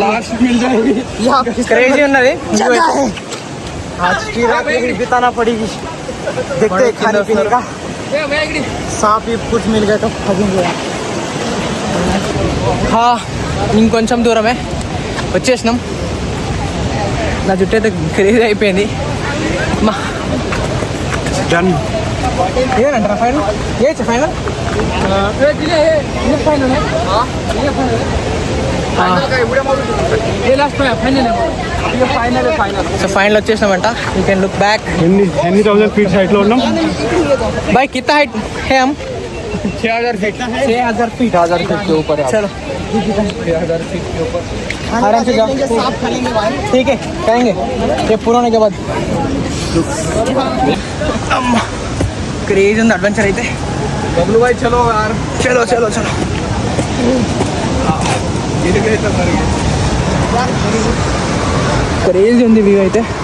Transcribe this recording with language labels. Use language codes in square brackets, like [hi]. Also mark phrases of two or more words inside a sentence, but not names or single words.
[hi] लास्ट मिल जाएगी. यहाँ [te] క్రేజీ ఉన్నది. [hi] जगह है. आज की रात यही बिताना पड़ेगी. देखते हैं खाने पीने का. सांप भी कुछ मिल गए तो खगेंगे. [te] ఇంకొంచెం దూరమే వచ్చేసినాం. నా జుట్టు అయితే క్రేజీ అయిపోయింది. మా [en] Done. [te] ఏనంటారా ఫైనల్? ఏ ఫైనల్ సో ఫైనల్ వచ్చేసినామంట. [en] You can look back. [te] ఎన్ని 1000 ఫీట్ హైట్ లో ఉన్నాం. [hi] भाई कितना हाइट है हम? 6000 फीट. 6000 फीट. 1000 फीट के ऊपर है. चलो 6000 फीट के ऊपर आराम से जाओ. सांप खाएंगे भाई. ठीक है कहेंगे ये पूरा होने के बाद. [te] क्रेज ఉంది అడ్వెంచర్ అయితే. [hi] बबलू भाई चलो यार. चलो चलो चलो. [te] క్రేజీ ఉంది వ్యూ అయితే.